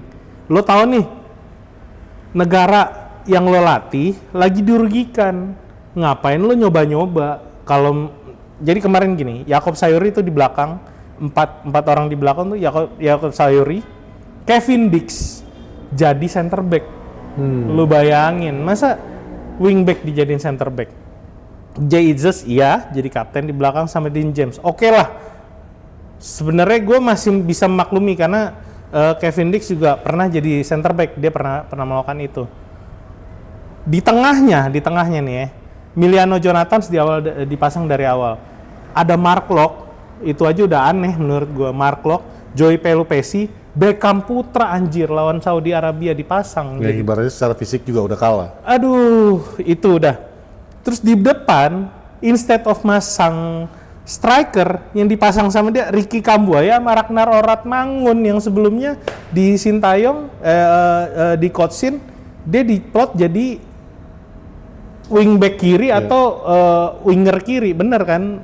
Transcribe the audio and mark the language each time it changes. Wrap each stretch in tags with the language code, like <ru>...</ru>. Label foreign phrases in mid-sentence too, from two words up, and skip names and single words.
<id>Lo tahu nih, negara yang lo latih lagi dirugikan. Ngapain lo nyoba-nyoba? Kalau jadi kemarin gini, Jakob Sayuri itu di belakang, empat orang di belakang tuh Jakob Sayuri, Kevin Dix jadi</id> <en>center back.</en> <id>Lu bayangin, masa wingback dijadiin</id> <en>center back?</en> <id>Jay Izzes iya jadi kapten di belakang sama Dean James. Oke lah. Sebenarnya gue masih bisa memaklumi karena Kevin Dix juga pernah jadi</id> <en>center back,</en> <id>dia pernah melakukan itu. Di tengahnya nih ya, Emiliano Jonathans dipasang dari awal. Ada Mark Locke, itu aja udah aneh menurut gue. Mark Locke, Joey Pelupesi, Beckham Putra anjir lawan Saudi Arabia dipasang. Ya, ibaratnya secara fisik juga udah kalah. Aduh, itu udah. Terus di depan,</id> <en>instead of</en> <id>masang striker yang dipasang sama dia, Ricky Kambuaya sama Ragnar Oratmangun yang sebelumnya di Sintayong, di Kotsin, dia diplot jadi wingback kiri atau winger kiri, bener kan?</id>